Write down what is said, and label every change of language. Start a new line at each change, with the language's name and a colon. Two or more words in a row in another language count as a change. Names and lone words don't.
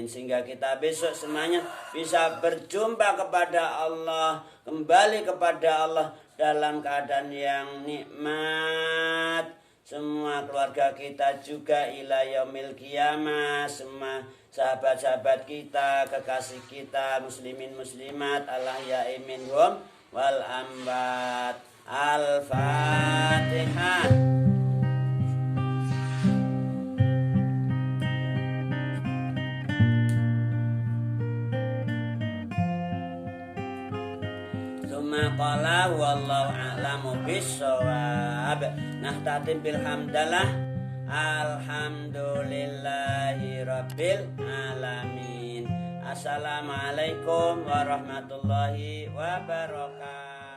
Indonesian: Sehingga kita besok semuanya bisa berjumpa kepada Allah, kembali kepada Allah dalam keadaan yang nikmat. Semua keluarga kita juga
Arabic: إلى يوم القيامة,
Indonesian: semua sahabat-sahabat kita, kekasih kita, muslimin muslimat,
Arabic: الأحياء منهم والأموات. الفاتحة. قال والله أعلم بالصواب. نختتم بالحمدلة. الحمد لله رب العالمين. السلام عليكم ورحمة الله وبركاته.